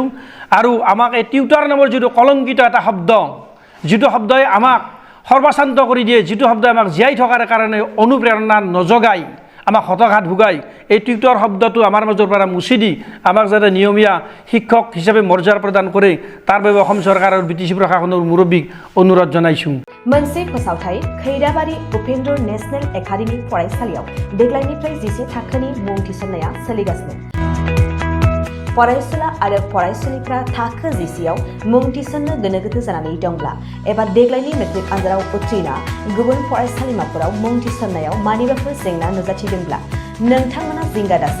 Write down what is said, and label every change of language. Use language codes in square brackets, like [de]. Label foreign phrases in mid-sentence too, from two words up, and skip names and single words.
[as] আৰু আমাক এই টিউটাৰ নামৰ যিটো কলংকিত এটা শব্দ, যিটো শব্দই আমাক সৰ্বশান্ত কৰি দিয়ে, যিটো শব্দই আমাক জীয়াই থকাৰ কাৰণে অনুপ্ৰেৰণা নজগায়, আমাক হতাশাত ভোগাই, এই টিউটৰ শব্দটো আমাৰ মাজৰ পৰা মুচি দি আমাক যাতে নিয়মীয়া শিক্ষক হিচাপে মৰ্যাদা প্ৰদান কৰে তাৰ বাবে অসম চৰকাৰৰ BTC প্ৰশাসনৰ মুৰব্বীক অনুৰোধ জনাইছোঁ। [brx] मोनसे फोसावथाय खैराबारि उपेन्द्र नेशनेल एकाडेमि फरायसालियाव देग्लायनिफ्राय 10 थाखोनि मुं थिसननाया सोलिगासिनो। फरायसुला आरो फरायसुलिफ्रा थाखो 10आव मुं थिसननो गोनो गोथो जानानै दंब्ला एबा देग्लायनि मेट्रिक आनजादाव उथ्रिना गुबुन फरायसालिमाफोराव मुं थिसननायाव मानिबाफोर जेंना नुजाथिदोंब्ला नोंथांमोना जिंगा दासि।